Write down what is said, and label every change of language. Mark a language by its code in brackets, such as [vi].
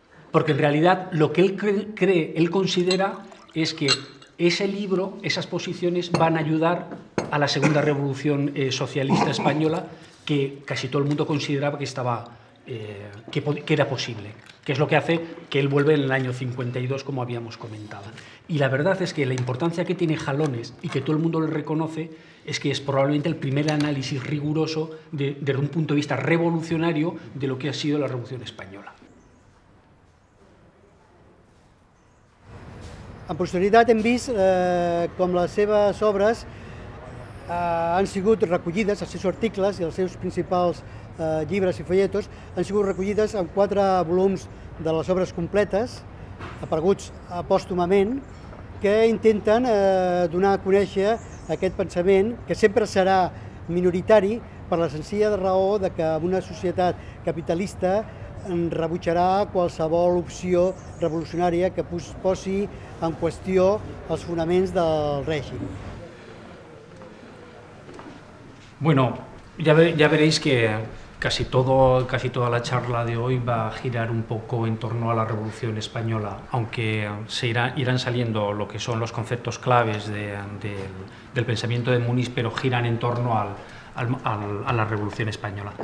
[es] Porque en realidad lo que él él considera es que ese libro, esas posiciones van a ayudar a la segunda revolución socialista española, que casi todo el mundo consideraba que era posible, que es lo que hace que él vuelve en el año 52, como habíamos comentado. Y la verdad es que la importancia que tiene Jalones, y que todo el mundo le reconoce, es que es probablemente el primer análisis riguroso desde un punto de vista revolucionario de lo que ha sido la Revolución Española. [ca] En posterioritat hem vist com les seves obres han sigut recollides, els seus articles i els seus principals llibres i folletos han sigut recollides en 4 volums de les obres completes, apareguts pòstumament, que intenten donar a conèixer aquest pensament, que sempre serà minoritari per la senzilla raó de que en una societat capitalista rebutjarà qualsevol opció revolucionària que posi en qüestió els fonaments del règim. [es] Bueno, ya veréis que casi toda la charla de hoy va a girar un poco en torno a la Revolución Española, aunque irán saliendo lo que son los conceptos claves del pensamiento de Muniz, pero giran en torno a la Revolución Española.